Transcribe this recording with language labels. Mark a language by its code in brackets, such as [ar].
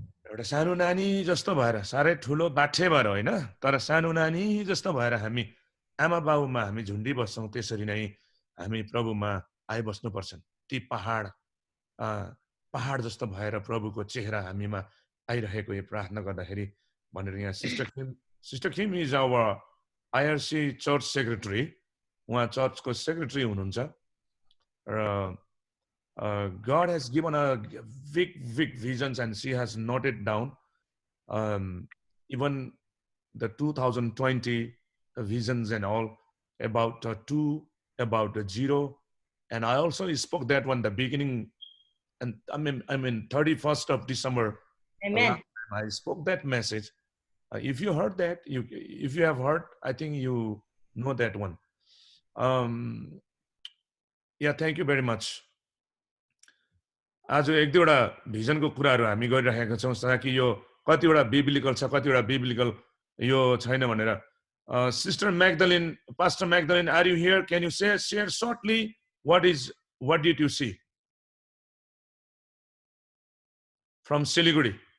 [ne] एउटा सानो नानी जस्तो भएर, सारै ठुलो बाठे भएर होइन, तर सानो नानी जस्तो भएर हामी आमा बाबुमा हामी झुन्डी बस्छौं, त्यसरी नै हामी प्रभुमा आइबस्नु पर्छन्. ती पहाड जस्तो भएर प्रभुको चेहरा हामीमा आइरहेको यो प्रार्थना गर्दाखेरि भनेर यहाँ [en] Sister Kim is our IRC church secretary. [ne] उहाँ चर्चको सेक्रेटरी हुनुहुन्छ र [en] God has given a big visions, and she has noted down even the 2020 visions and all, about 2, about 0, and I also spoke that one the beginning, and I mean 31st of December. Amen. I spoke that message. If you heard that, if you have heard, I think you know that one. Yeah, thank you very much. [ne] आज 1-2वटा भिजनको कुराहरू हामी गरिरहेका छौं, ताकि यो कतिवटा biblical छ, कतिवटा बिब्लिकल यो छैन भनेर. [en] Sister Magdalene, Pastor Magdalene, are you here? Can you share shortly what did you see from Siliguri?